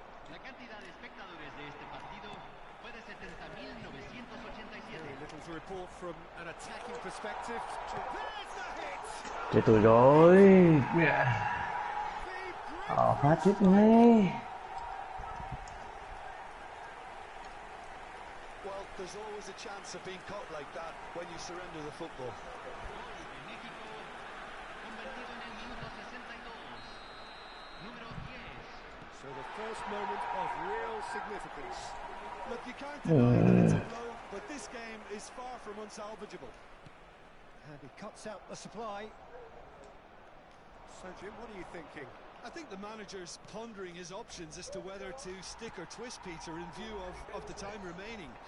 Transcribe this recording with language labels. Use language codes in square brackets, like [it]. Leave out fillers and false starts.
[es] La cantidad de espectadores de este partido fue de 70.987. [en] Very little to report from an attacking perspective. There's the hit! [vi] Chết tôi rồi. Phát chết ngay. [en] Well, there's always a chance of being caught like that when you surrender the football. [es] México, convertido en el minuto 62. Número 10. [en] So the first moment of real significance. Look, you can't deny that it's a blow, but this game is far from unsalvageable. And he cuts out the supply. So, Jim, what are you thinking? I think the manager's pondering his options as to whether to stick or twist Peter in view of the time remaining.